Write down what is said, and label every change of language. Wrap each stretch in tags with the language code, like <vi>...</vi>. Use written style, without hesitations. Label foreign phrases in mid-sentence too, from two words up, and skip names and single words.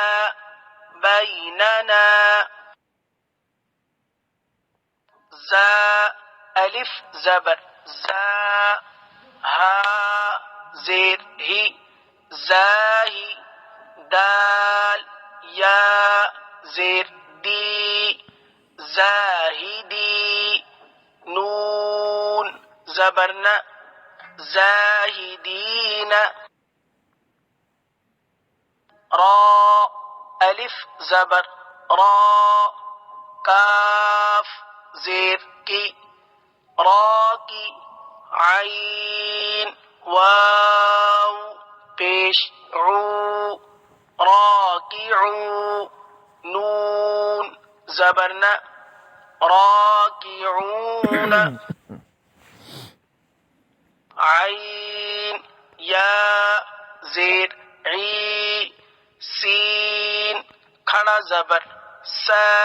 <ur>بیننا زا الف زبر زا ہا زیر ہی زاہی دال یا زیر دی زاہدی نون زبرنا زاہدین را الف زبر را کاف زیر کی را کی عین واو پیش عو راکعو نون زبرنا راکعون عین یا زیر عی سین کھڑا زبر سا</ur>